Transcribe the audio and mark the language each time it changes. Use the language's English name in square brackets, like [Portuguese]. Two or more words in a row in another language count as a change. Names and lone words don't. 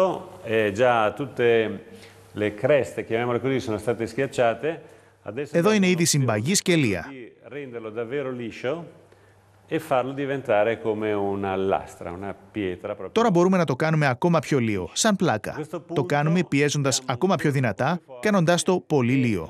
[Italian] e già tutte le creste, chiamiamole così, sono state schiacciate. [Greek] Εδώ είναι ήδη συμπαγής και λία. [Italian] e farlo diventare come una lastra, una pietra. [Greek] Τώρα μπορούμε να το κάνουμε ακόμα πιο λίο, σαν πλάκα. Το κάνουμε πιέζοντας ακόμα πιο δυνατά, κάνοντάς το πολύ λίο.